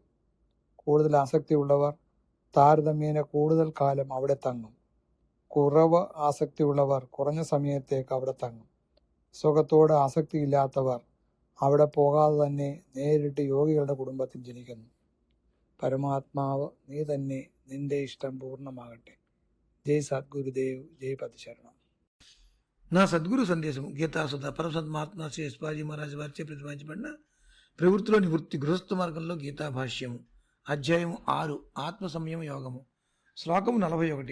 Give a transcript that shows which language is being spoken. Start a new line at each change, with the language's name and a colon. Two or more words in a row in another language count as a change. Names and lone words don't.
Malayalam: കൂടുതൽ ആസക്തിയുള്ളവർ താരതമ്യേന കൂടുതൽ കാലം അവിടെ തങ്ങും. കുറവ് ആസക്തിയുള്ളവർ കുറഞ്ഞ സമയത്തേക്ക് അവിടെ തങ്ങും. സുഖത്തോട് ആസക്തിയില്ലാത്തവർ അവിടെ പോകാതെ തന്നെ നേരിട്ട് യോഗികളുടെ കുടുംബത്തിൽ ജനിക്കുന്നു. പരമാത്മാവ് നീ തന്നെ, നിന്റെ ഇഷ്ടം പൂർണ്ണമാകട്ടെ.
Telugu: జై సద్గురుదేవ్, జై పది శరణం. నా సద్గురు సందేశం గీతాసుధ పరమసంత మహాత్మా శ్రీ యశ్పాజీ మహారాజ్ వారిచే ప్రతిపాదించబడిన ప్రవృత్తిలో నివృత్తి గృహస్థ మార్గంలో గీతా భాష్యము అధ్యాయం 6 ఆత్మ సంయమ యోగము శ్లోకము 41.